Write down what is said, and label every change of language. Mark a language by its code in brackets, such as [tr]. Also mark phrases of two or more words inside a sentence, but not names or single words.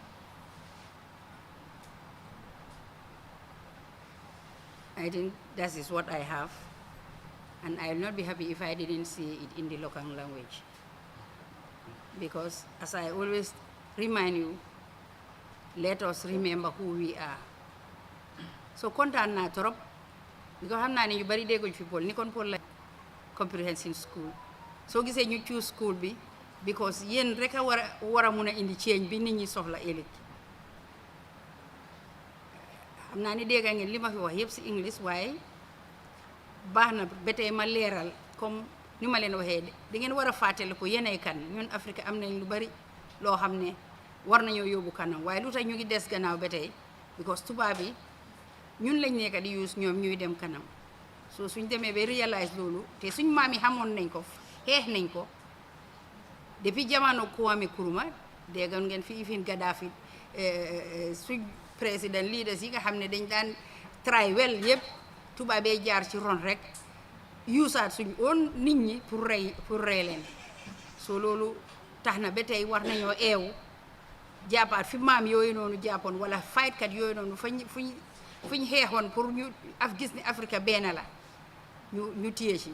[en] I think that is what I have, and I will not be happy if I didn't see it in the local language. Because as I always remind you, let us remember who we are. [wo] So kontaan naa trop because xam naa ne ñu bari dégguñ fi Pël ni kon Pël la [en] comprehensive school. [wo] So gisee ñu [en] choose school [wo] bi because yéen rek a war a mun a indi change bi nit ñi soxla ëllëg. xam naa ni dégg ngeen li ma fi wax yëpp si English, waaye baax na ba tey ma leeral comme ni ma leen waxee da ngeen war a fàttali ko yéenay kan. Ñun Afrique am nañ lu bari loo xam ne war nañoo yóbbu kanam, waaye lu tax ñu ngi des gannaaw ba tey because tubaab yi ñun lañ nekk di use ñoom ñuy dem kanam. So suñ demee ba réalise loolu te suñ maam yi xamoon nañ ko xeex nañ ko depuis jamono Kwame Nkrumah déggoon ngeen fi ifin Gaddafi suñ président leaders yi nga xam ne dañ daan [en] try well [wo] yëpp tubaabee jaar ci ron rek yuusaat suñ oon nit ñi pour rey leen. So loolu tax na ba tey war nañoo eewu jàppaat fi maam yooyu noonu jàppoon wala faytkat yooyu noonu fuñ xeexoon pour ñu gis ni Afrique benn la ñu téye ci.